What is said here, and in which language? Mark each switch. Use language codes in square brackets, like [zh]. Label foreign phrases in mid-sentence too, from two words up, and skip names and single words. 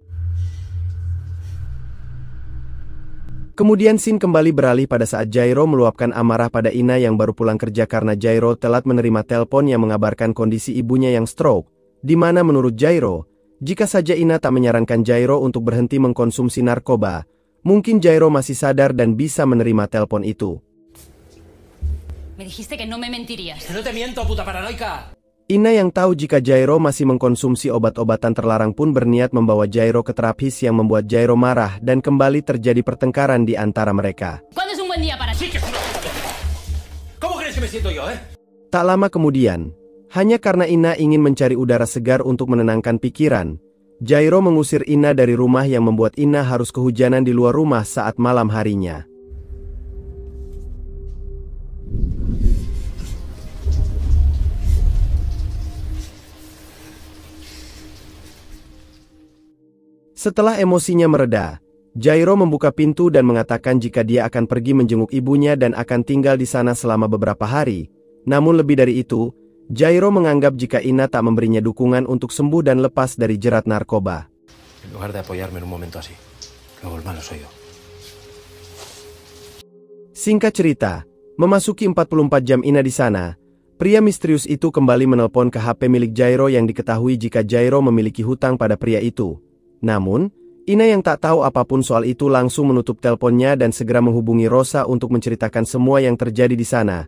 [id] Kemudian scene kembali beralih pada saat Jairo meluapkan amarah pada Ina yang baru pulang kerja karena Jairo telat menerima telepon yang mengabarkan kondisi ibunya yang stroke, di mana menurut Jairo, jika saja Ina tak menyarankan Jairo untuk berhenti mengkonsumsi narkoba, mungkin Jairo masih sadar dan bisa menerima telepon itu. [es] Me dijiste que no me mentirías. ¡Que no te miento, puta paranoica! [id] Ina yang tahu jika Jairo masih mengkonsumsi obat-obatan terlarang pun berniat membawa Jairo ke terapis yang membuat Jairo marah dan kembali terjadi pertengkaran di antara mereka. [es] ¿Cuándo es un buen día para ti? ¿Cómo crees que me siento yo, [id] Tak lama kemudian, hanya karena Ina ingin mencari udara segar untuk menenangkan pikiran, Jairo mengusir Ina dari rumah yang membuat Ina harus kehujanan di luar rumah saat malam harinya. Setelah emosinya mereda, Jairo membuka pintu dan mengatakan jika dia akan pergi menjenguk ibunya dan akan tinggal di sana selama beberapa hari. Namun lebih dari itu, Jairo menganggap jika Ina tak memberinya dukungan untuk sembuh dan lepas dari jerat narkoba. [es] En lugar de apoyarme en un momento así, luego el malo soy yo. [id] Singkat cerita, memasuki 44 jam Ina di sana, pria misterius itu kembali menelpon ke HP milik Jairo yang diketahui jika Jairo memiliki hutang pada pria itu. Namun, Ina yang tak tahu apapun soal itu langsung menutup teleponnya dan segera menghubungi Rosa untuk menceritakan semua yang terjadi di sana.